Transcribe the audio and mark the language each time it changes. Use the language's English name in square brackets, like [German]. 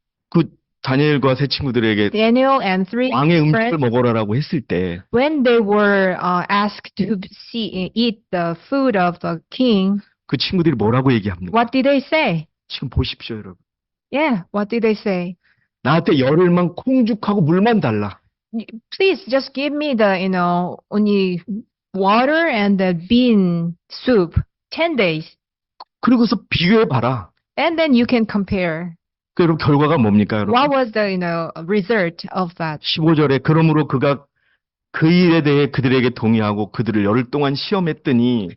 [Korean] 그 다니엘과 세 친구들에게 [English] Daniel and three [Korean] 왕의 음식을 [English] friends, [Korean] 먹어라라고 했을 때 그 [English] when they were asked to eat the food of the king, [Korean] 친구들이 뭐라고 얘기합니까? [English] what did they say? [Korean] 지금 보십시오, 여러분. [English] Yeah, what did they say? [Korean] 나한테 열흘만 콩죽하고 물만 달라. [English] Please just give me the, only water and the bean soup, 10 days. [Korean] 그리고서 비교해봐라. [English] And then you can compare. [Korean] 그럼 결과가 뭡니까, 여러분? [English] What was the, result of that? [Korean] 15절에 그러므로 그가 그 일에 대해 그들에게 동의하고 그들을 열흘 동안 시험했더니